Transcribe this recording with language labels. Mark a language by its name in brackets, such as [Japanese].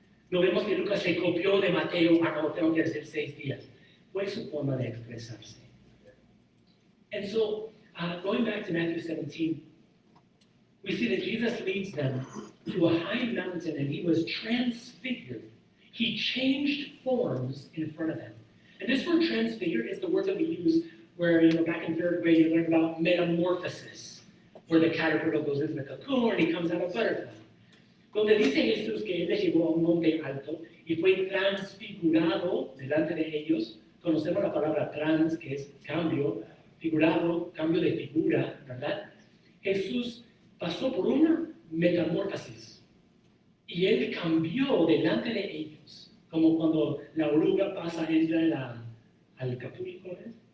[Spanish] No vemos que Lucas se copió de Mateo, no, tengo que decir 6 días. Fue su forma de expresarse. [English] And so, going back to Matthew 17, we see that Jesus leads them to a high mountain and he was transfigured. He changed forms in front of them. And this word transfigured is the word that we use where, back in 3rd grade, you learn about metamorphosis, where the caterpillar goes into the cocoon and he comes out a butterfly. [Spanish] Donde dice Jesús que él les llevó a un monte alto y fue transfigurado delante de ellos. Conocemos la palabra trans, que es cambio, figurado, cambio de figura, ¿verdad? Jesús pasó por una metamorfosis y él cambió delante de ellos, como cuando la oruga entra al capullo, ¿cómo es?